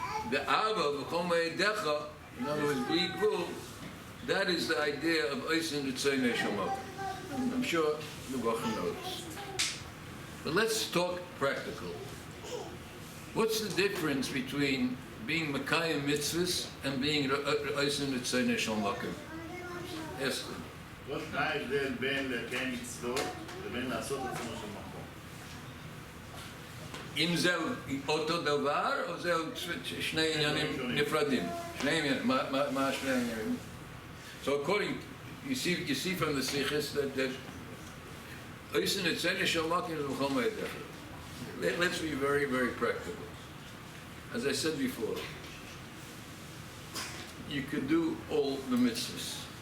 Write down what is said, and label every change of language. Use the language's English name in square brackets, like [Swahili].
[English] The Ava, V'chol Moedecha, in other words, B'Yigvul, that is the idea of Oisin Ritzoynei Shel Mokim. I'm sure the Bachar knows. But let's talk practical. What's the difference between being Mekayim Mitzvahs and being Oisin Ritzoynei Shel Mokim? Ask them. [Hebrew] מה ההבדל בין לקיים מצוות לבין לעשות עצמו של מקום? אם זהו אותו דבר, או זהו שני עניינים נפרדים? שני עניינים, מה שני עניינים? [English] So according, you see from the Sichos that Oisin Ritzoynei Shel Mokim is V'chol Moedecha. Let's be very, very practical. As I said before, you could do all the mitzvahs.